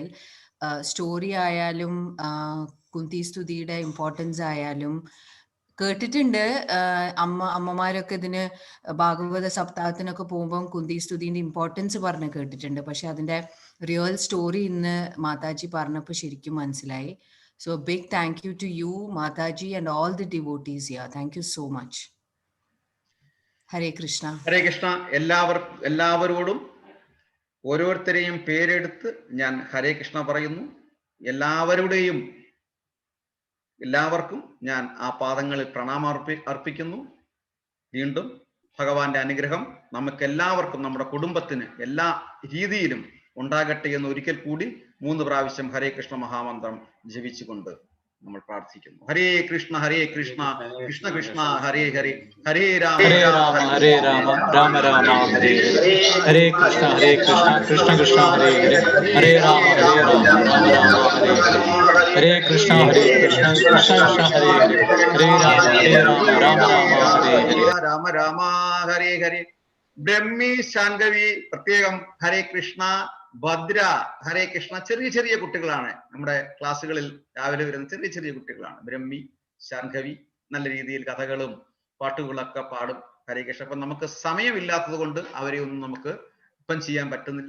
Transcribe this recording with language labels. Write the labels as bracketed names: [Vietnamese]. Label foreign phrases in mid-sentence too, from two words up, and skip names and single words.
[Malayalam] സ്റ്റോറി ആയാലും കുന്തി സ്തുതിയുടെ ഇമ്പോർട്ടൻസ് ആയാലും കേട്ടിട്ടുണ്ട്. അമ്മമാരൊക്കെ ഇതിന് ഭാഗവത സപ്താഹത്തിനൊക്കെ പോകുമ്പോൾ കുന്തി സ്തുതിന്റെ ഇമ്പോർട്ടൻസ് പറഞ്ഞ് കേട്ടിട്ടുണ്ട്. പക്ഷെ അതിന്റെ [English] real story [Malayalam] ഇന്ന് മാതാജി പറഞ്ഞപ്പോൾ ശരിക്കും മനസ്സിലായി. [English] So a big thank you to you, Mataji, and all the devotees here. Thank you so much. [Sanskrit] हरे कृष्ण. हरे कृष्ण. [Malayalam] എല്ലാവരോടും ഓരോരുത്തരെയും പേരെടുത്ത് ഞാൻ [Sanskrit] ഹരേ കൃഷ്ണ [Malayalam] പറയുന്നു. എല്ലാവർക്കും ഞാൻ ആ പാദങ്ങളിൽ പ്രണാമം അർപ്പിക്കുന്നു. വീണ്ടും ഭഗവാന്റെ അനുഗ്രഹം നമുക്ക് എല്ലാവർക്കും, നമ്മുടെ കുടുംബത്തിന് എല്ലാ രീതിയിലും ഉണ്ടാകട്ടെ എന്ന് ഒരിക്കൽ കൂടി 3 പ്രാവശ്യം [Sanskrit] ഹരേ കൃഷ്ണ [Malayalam] മഹാമന്ത്രം ജപിച്ചുകൊണ്ട് നമ്മൾ പ്രാർത്ഥിക്കുന്നു. [Sanskrit] ഹരേ കൃഷ്ണ കൃഷ്ണ കൃഷ്ണ ഹരേ ഹരേ, ഹരേ രാമ ഹരേ രാമ രാമ രാമ ഹരേ ഹരേ, ഹരേ കൃഷ്ണ കൃഷ്ണ കൃഷ്ണ ഹരേ ഹരേ, ഹരേ രാമ രാമ രാമ ഹരേ ഹരേ, ഹരേ കൃഷ്ണ കൃഷ്ണ കൃഷ്ണ ഹരേ ഹരേ, ഹരേ രാമ രാമ ഹരേ ഹരേ, രാമ ഹരേ ഹരേ. [Malayalam] ബ്രഹ്മി ശാങ്കവി പ്രത്യേകം [Sanskrit] ഹരേ കൃഷ്ണ. ഭദ്ര ഹരേ കൃഷ്ണ. [Malayalam] ചെറിയ കുട്ടികളാണ് നമ്മുടെ ക്ലാസ്സുകളിൽ രാവിലെ വരുന്ന ചെറിയ കുട്ടികളാണ്. ബ്രഹ്മി ശാങ്കവി നല്ല രീതിയിൽ കഥകളും പാട്ടുകളൊക്കെ പാടും. [Sanskrit] ഹരേ കൃഷ്ണ. [Malayalam] അപ്പൊ നമുക്ക് സമയമില്ലാത്തത് കൊണ്ട് അവരെ ഒന്നും നമുക്ക് ഇപ്പം ചെയ്യാൻ പറ്റുന്നില്ല.